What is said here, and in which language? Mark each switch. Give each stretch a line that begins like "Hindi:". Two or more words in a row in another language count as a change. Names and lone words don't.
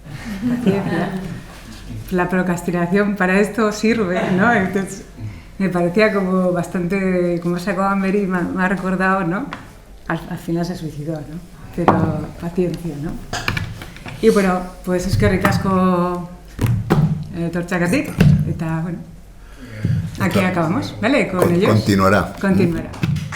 Spanish: La procrastinación para esto sirve, ¿no? Entonces, me parecía como bastante, como sacó Améry, me ha recordado, ¿no? Al final se suicidó, ¿no? Pero paciencia, ¿no? Y bueno, pues
Basque: eskerrik asko etortzeagatik, eta bueno,
Spanish: aquí acabamos, ¿vale? Con ellos. Continuará. Continuará.